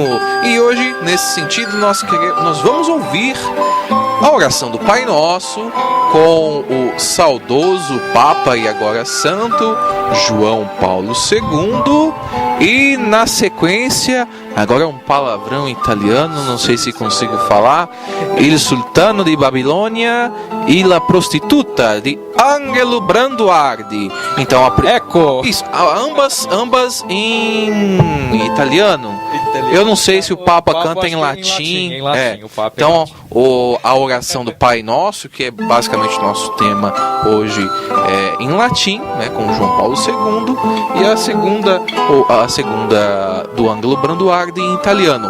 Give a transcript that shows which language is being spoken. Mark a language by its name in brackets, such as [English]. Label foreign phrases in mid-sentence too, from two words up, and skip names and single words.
[Portuguese] E hoje, nesse sentido, nós vamos ouvir a oração do Pai Nosso com o saudoso Papa e agora Santo João Paulo II. E na sequência, agora um palavrão italiano, não sei se consigo falar, Il Sultano di Babilônia e La Prostituta de Angelo Branduardi. Então, isso, ambas em italiano. Eu não sei se o Papa canta em latim. Então, a oração do Pai Nosso, que é basicamente o nosso tema hoje, é em latim, né, com João Paulo II, e a segunda do Angelo Branduardi em italiano.